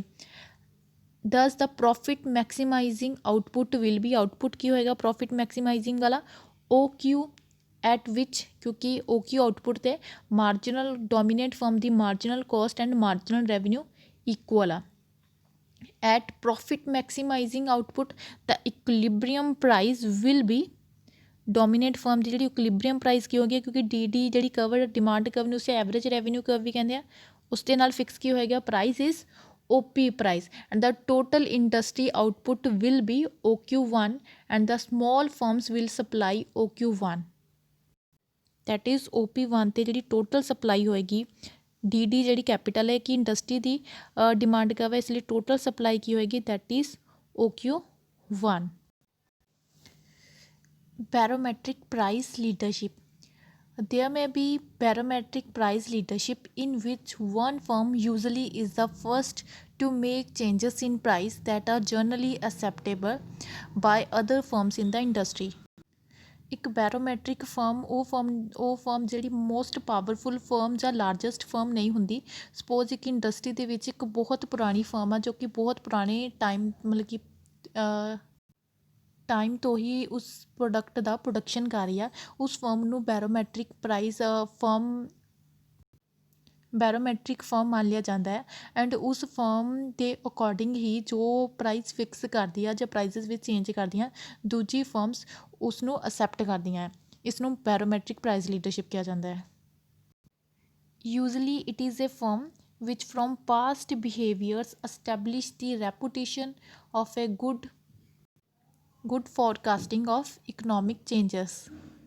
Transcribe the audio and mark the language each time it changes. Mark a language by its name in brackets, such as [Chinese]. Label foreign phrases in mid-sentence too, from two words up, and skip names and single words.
[Punjabi] ਦਸ ਦਾ [English] profit maximizing output will be, [Punjabi] ਆਊਟਪੁੱਟ ਕੀ ਹੋਏਗਾ [English] profit maximizing [Punjabi] ਵਾਲਾ, OQ [English] at which, [Punjabi] ਕਿਉਂਕਿ OQ ਆਊਟਪੁੱਟ 'ਤੇ [English] marginal dominate firm [Punjabi] ਦੀ [English] marginal cost and marginal revenue equal [Punjabi] ਆ। [English] at profit maximizing output [Punjabi] ਦਾ [English] equilibrium price will be, dominate firm [Punjabi] ਦੀ ਜਿਹੜੀ [English] equilibrium price [Punjabi] ਕੀ ਹੋ ਗਈ, ਕਿਉਂਕਿ DD ਜਿਹੜੀ [English] cover demand curve [Punjabi] ਨੂੰ ਉਸੇ [English] average revenue curve [Punjabi] ਵੀ ਕਹਿੰਦੇ ਆ, ਉਸ ਦੇ ਨਾਲ ਫਿਕਸ ਕੀ ਹੋਏਗਾ [English] price is OP price, and the total industry output will be OQ1 and the small firms will supply OQ1, that is OP1 [Punjabi] ਤੇ ਜਿਹੜੀ [English] total supply [Punjabi] ਹੋਏਗੀ, DD ਜਿਹੜੀ ਕੈਪੀਟਲ ਹੈ ਕਿ ਇੰਡਸਟਰੀ ਦੀ [English] demand curve [Punjabi] ਹੈ, ਇਸ ਲਈ [English] total supply [Punjabi] ਕੀ ਹੋਏਗੀ, [English] that is OQ1। barometric price leadership, there may be barometric price leadership in which one firm usually is the first to make changes in price that are generally acceptable by other firms in the industry। [Punjabi] ਇੱਕ [English] barometric firm [Punjabi] ਉਹ ਫਰਮ ਜਿਹੜੀ [English] most powerful firm [Punjabi] ਜਾਂ [English] largest firm [Punjabi] ਨਹੀਂ ਹੁੰਦੀ। ਸਪੋਜ਼ ਇੱਕ ਇੰਡਸਟਰੀ ਦੇ ਵਿੱਚ ਇੱਕ ਬਹੁਤ ਪੁਰਾਣੀ ਫਰਮ ਆ ਜੋ ਕਿ ਬਹੁਤ ਪੁਰਾਣੇ ਟਾਈਮ ਮਤਲਬ ਕਿ ਟਾਈਮ ਤੋਂ ਹੀ ਉਸ ਪ੍ਰੋਡਕਟ ਦਾ ਪ੍ਰੋਡਕਸ਼ਨ ਕਰ ਰਹੀ ਆ, ਉਸ ਫਰਮ ਨੂੰ [English] barometric firm [Punjabi] ਮੰਨ ਲਿਆ ਜਾਂਦਾ ਹੈ। ਐਂਡ ਉਸ ਫਰਮ ਦੇ ਅਕੋਰਡਿੰਗ ਹੀ ਜੋ ਪ੍ਰਾਈਸ ਫਿਕਸ ਕਰਦੀ ਆ ਜਾਂ ਪ੍ਰਾਈਸਿਸ ਵਿੱਚ ਚੇਂਜ ਕਰਦੀਆਂ, ਦੂਜੀ ਫਰਮਸ ਉਸ ਨੂੰ ਅਸੈਪਟ ਕਰਦੀਆਂ ਹੈ। ਇਸ ਨੂੰ [English] barometric price leadership [Punjabi] ਕਿਹਾ ਜਾਂਦਾ ਹੈ। [English] usually it is a firm which from past behaviors establish the reputation of a good forecasting of economic changes।